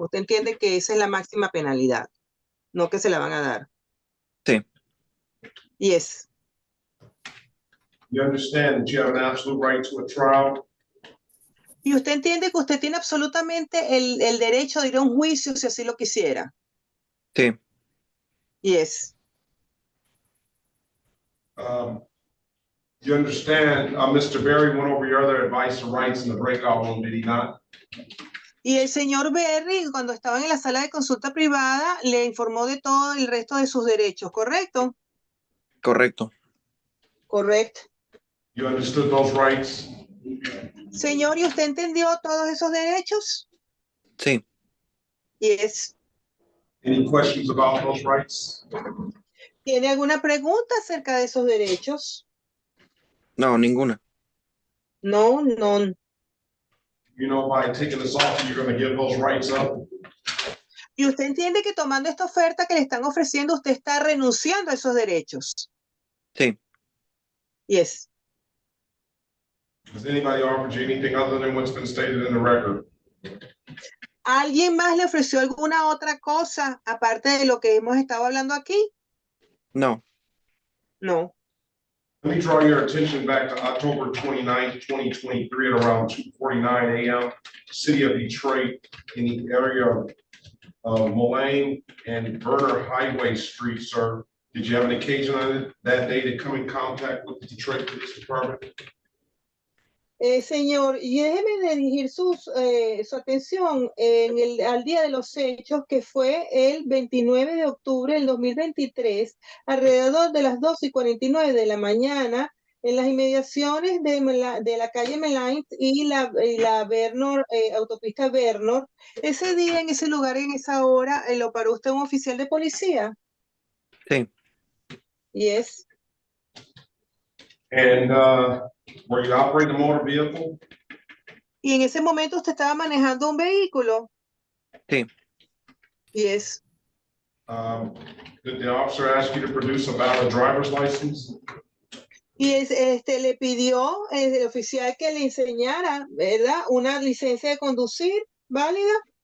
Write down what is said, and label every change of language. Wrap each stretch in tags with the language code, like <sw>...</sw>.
<es>Usted entiende que esa es la máxima penalidad, no que se la van a dar. Sí.</es> <en>Yes. You understand that you have an absolute right to a trial?</en> <es>Y usted entiende que usted tiene absolutamente el derecho de ir a un juicio si así lo quisiera. Sí.</es> <en>Yes. You understand, Mr. Berry went over your other advice and rights in the breakout room, did he not?</en> <es>Y el señor Berry, cuando estaba en la sala de consulta privada, le informó de todo el resto de sus derechos, ¿correcto? Correcto. Correcto.</es> <en>You understood those rights?</en> <es>Señor, ¿y usted entendió todos esos derechos? Sí.</es> <en>Yes. Any questions about those rights?</en> <es>¿Tiene alguna pregunta acerca de esos derechos? No, ninguna.</es> <en>No, no. You know, by taking this off, you're going to give those rights up?</en> <es>Y usted entiende que tomando esta oferta que le están ofreciendo, usted está renunciando a esos derechos. Sí. Yes.</es> <en>Has anybody offered you anything other than what's been stated in the record?</en> <es>¿Alguien más le ofreció alguna otra cosa aparte de lo que hemos estado hablando aquí? No.</es> <en>No. Let me draw your attention back to October 29th, 2023 at around 2:49 a.m. City of Detroit in the area of Mullane and Burner Highway Street, sir. Did you have an occasion on that day to come in contact with the Detroit Police Department?</en> <es>Señor, y déjeme dirigir su atención al día de los hechos, que fue el 29 de octubre del 2023, alrededor de las 2:49 de la mañana, en las inmediaciones de la calle Melaint y la Vernor, autopista Vernor. Ese día, en ese lugar, en esa hora, ¿lo paró usted un oficial de policía? Sí.</es> <en>Yes. And were you operating a motor vehicle?</en> <es>Y en ese momento usted estaba manejando un vehículo. Sí.</es> <en>Yes. Did the officer ask you to produce a valid driver's license?</en> <es>Y le pidió el oficial que le enseñara, ¿verdad? Una licencia de conducir válida.</es>